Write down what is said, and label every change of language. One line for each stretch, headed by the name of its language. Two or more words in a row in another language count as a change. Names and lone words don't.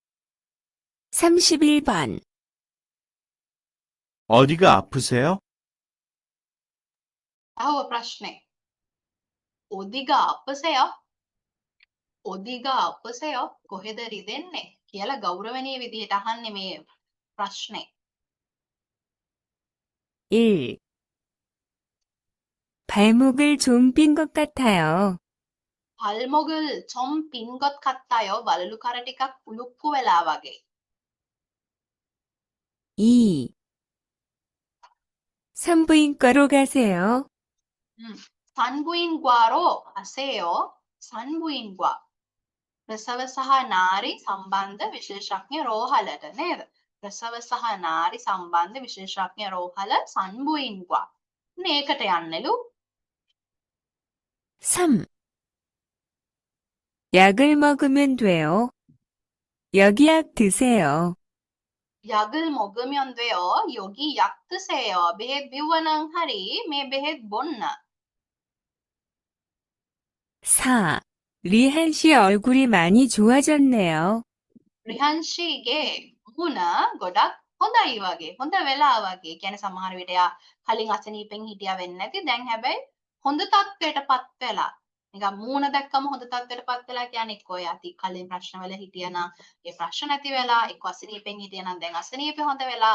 Korean: 31번. 어디가 아프세요?
Sinhala: අහුව ප්‍රශ්නේ.
Korean: 어디가 아프세요? 어디가 아프세요?
Sinhala: කොහෙද රිදෙන්නේ? කියලා ගෞරවනීය විදිහට අහන්නේ මේ ප්‍රශ්නේ. 1.
Korean: 발목을 좀 삔 것 같아요. 발목을 좀 빈 것 같아요.
Sinhala: වලලු කර ටිකක් උලුප්පු වෙලා වගේ. 2.
Korean: 산부인과로 가세요. 산부인과로 가세요. 산부인과.
Sinhala: ප්‍රසව සහ නාරි සම්බන්ධ විශේෂඥ රෝහලට නේද? ප්‍රසව සහ නාරි සම්බන්ධ විශේෂඥ රෝහල 산부인과. මේකට යන්නලු. 3.
Korean: 약을 먹으면 돼요. 여기 약 드세요. 약을 먹으면 돼요. 여기 약 드세요.
Sinhala: බෙහෙත් බිව්වනම් හරි මේ බෙහෙත් බොන්න. 4.
Korean: 리한 씨 얼굴이 많이 좋아졌네요.
Sinhala: රිහන් ශ්‍රීගේ මුහුණ ගොඩක් හොඳයි වගේ. හොඳ වෙලා වගේ. කියන්නේ සමහර විට එයා කලින් අසනීපෙන් හිටියා වෙන්නේ නැති. දැන් හැබැයි හොඳ තත්ත්වයටපත් වෙලා. නිකන් මූණ දැක්කම හොඳ තත්ත්වයටපත් වෙලා කියන්නේ එක්කෝ එයා කලින් ප්‍රශ්නවල හිටියනම් ඒ ප්‍රශ්න නැති වෙලා එක්ක අසනීපෙන් හිටියනම් දැන් අසනීපේ හොඳ වෙලා.